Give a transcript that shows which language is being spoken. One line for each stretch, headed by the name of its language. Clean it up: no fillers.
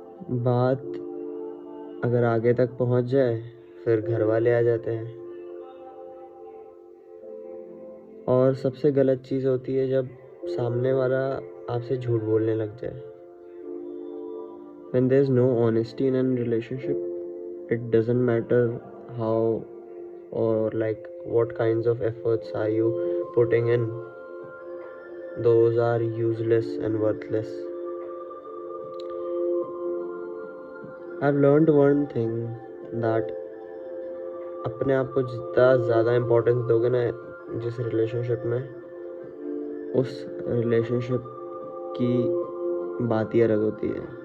Hindi: बात अगर आगे तक पहुंच जाए फिर घर वाले आ जाते हैं, और सबसे गलत चीज़ होती है जब सामने वाला आपसे झूठ बोलने लग जाए।
English: When there's no honesty in a relationship, it doesn't matter how or like what kinds of efforts are you putting in, those are useless and worthless. I've learned one thing that
Hindi: अपने आप को जितना ज़्यादा importance दोगे ना जिस relationship में, उस रिलेशनशिप की बात ही अलग होती है।